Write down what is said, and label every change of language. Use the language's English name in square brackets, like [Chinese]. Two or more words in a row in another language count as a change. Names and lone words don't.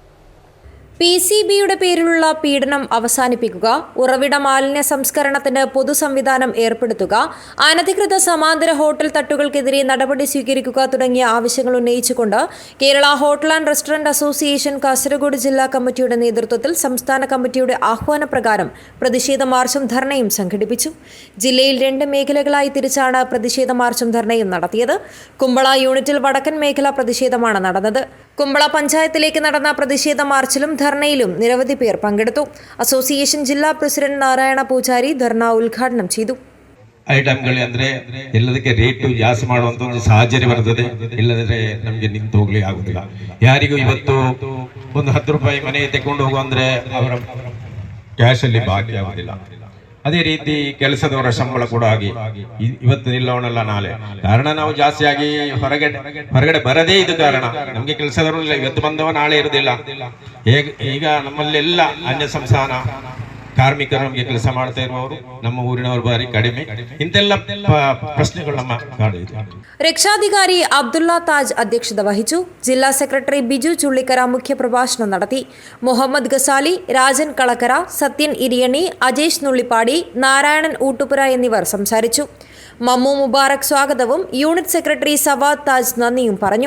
[Malayalam] PCBയുടെ പേരിലുള്ള പീഡനം അവസാനിപ്പിക്കുക, ഉറവിട മാലിന്യ സംസ്കരണത്തിന് പൊതു സംവിധാനം ഏർപ്പെടുത്തുക, അനധികൃത സമാന്തര ഹോട്ടൽ തട്ടുകൾക്കെതിരെ നടപടി സ്വീകരിക്കുക തുടങ്ങിയ ആവശ്യങ്ങൾ ഉന്നയിച്ചുകൊണ്ട് കേരള ഹോട്ടൽ ആൻഡ് റെസ്റ്റോറന്റ് അസോസിയേഷൻ കാസർഗോഡ് ജില്ലാ കമ്മിറ്റിയുടെ നേതൃത്വത്തിൽ സംസ്ഥാന കമ്മിറ്റിയുടെ ആഹ്വാനപ്രകാരം പ്രതിഷേധ മാർച്ചും ധർണയും സംഘടിപ്പിച്ചു. ജില്ലയിൽ 2 മേഖലകളായി തിരിച്ചാണ് പ്രതിഷേധ മാർച്ചും ധർണയും നടത്തിയത്. കുമ്പള യൂണിറ്റിൽ വടക്കൻ മേഖല പ്രതിഷേധമാണ് നടന്നത്. കുമ്പള പഞ്ചായത്തിലേക്ക് നടന്ന പ്രതിഷേധ മാർച്ചിലും ധർണയിലും നിരവധി പേർ പങ്കെടുത്തു. [Kannada] ಅಸೋಸಿಯೇಷನ್ ಜಿಲ್ಲಾ ಪ್ರೆಸಿಡೆಂಟ್ ನಾರಾಯಣ ಪೂಜಾರಿ ಧರ್ನಾ ಉದ್ಘಾಟನೆ ಮಾಡಿದರು. ಐಟಮ್ಗಳು ಅಂದ್ರೆ ಎಲ್ಲದಕ್ಕೆ ರೇಟು ಜಾಸ್ತಿ ಮಾಡುವಂತ ಒಂದು ಸಾಹಚರ್ಯ ಬರ್ತದೆ. ಇಲ್ಲದ್ರೆ ನಮಗೆ ನಿಂತು ಹೋಗ್ಲಿಕ್ಕೆ ಆಗುದಿಲ್ಲ. ಯಾರಿಗೂ ಇವತ್ತು ಒಂದು 10 ರೂಪಾಯಿ ಮನೆ ತಗೊಂಡು ಹೋಗು ಅಂದ್ರೆ ಅವರ ಕ್ಯಾಶ್ ಅಲ್ಲಿ ಬಾಕಿ ಆಗುದಿಲ್ಲ. ಅದೇ ರೀತಿ ಕೆಲಸದವರ ಸಂಬಳ ಕೂಡ ಆಗಿ ಇವತ್ತು ನಿಲ್ಲವನಲ್ಲ ನಾಳೆ. ಕಾರಣ ನಾವು ಜಾಸ್ತಿಯಾಗಿ ಹೊರಗಡೆ ಬರದೇ ಇದು ಕಾರಣ. ನಮ್ಗೆ ಕೆಲಸದವರು ಇಲ್ಲ, ಇವತ್ತು ಬಂದವ ನಾಳೆ ಇರುವುದಿಲ್ಲ. ಈಗ ನಮ್ಮಲ್ಲೆಲ್ಲ ಅನ್ಯ ಸಂಸ್ಥಾನ ಕಾರ್ಮಿಕರು ನಮಗೆ ಕೆಲಸ ಮಾಡ್ತಾ ಇರುವವರು, ನಮ್ಮ ಊರಿನವರು ಬಾರಿ ಕಡಿಮೆ. ಇಂತೆಲ್ಲ ಪ್ರಶ್ನೆಗಳು ನಮ್ಮ ಕಾಡಿದೆ. [Malayalam] രക്ഷാധികാരി അബ്ദുള്ള താജ് അധ്യക്ഷത വഹിച്ചു. ജില്ലാ സെക്രട്ടറി ബിജു ചുള്ളിക്കര മുഖ്യപ്രഭാഷണം നടത്തി. മുഹമ്മദ് ഗസാലി, രാജൻ കളക്കര, സത്യൻ ഇരിയണി, അജേഷ് നുള്ളിപ്പാടി, നാരായണൻ ഊട്ടുപുര എന്നിവർ സംസാരിച്ചു. മമ്മു മുബാറക് സ്വാഗതവും യൂണിറ്റ് സെക്രട്ടറി സവാദ് താജ് നന്ദിയും പറഞ്ഞു.